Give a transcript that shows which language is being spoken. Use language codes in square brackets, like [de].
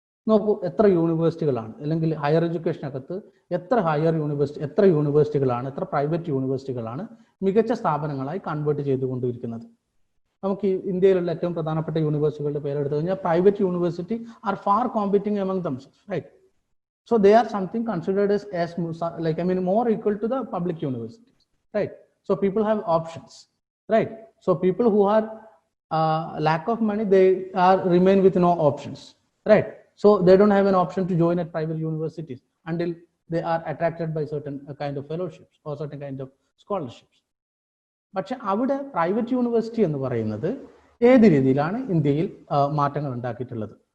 [ml] നോക്കൂ, എത്ര യൂണിവേഴ്സിറ്റികളാണ് അല്ലെങ്കിൽ ഹയർ എഡ്യൂക്കേഷനകത്ത് എത്ര യൂണിവേഴ്സിറ്റികളാണ്, എത്ര പ്രൈവറ്റ് യൂണിവേഴ്സിറ്റികളാണ് മികച്ച സ്ഥാപനങ്ങളായി കൺവേർട്ട് ചെയ്തുകൊണ്ടിരിക്കുന്നത്. നമുക്ക് ഇന്ത്യയിലുള്ള ഏറ്റവും പ്രധാനപ്പെട്ട യൂണിവേഴ്സിറ്റികളുടെ പേരെടുത്തു കഴിഞ്ഞാൽ private university are far competing among [en] themselves, right? So they are something considered as more equal to the public universities, right? So people have options, right? So people who are lack of money, they remain with no options, right? So they don't have an option to join at private universities until they are attracted by certain kind of fellowships or certain kind of scholarships. [ml] പക്ഷെ അവിടെ private university എന്ന് പറയുന്നത് ഏത് രീതിയിലാണ് ഇന്ത്യയിൽ മാറ്റങ്ങൾ ഉണ്ടാക്കിയിട്ടുള്ളത്?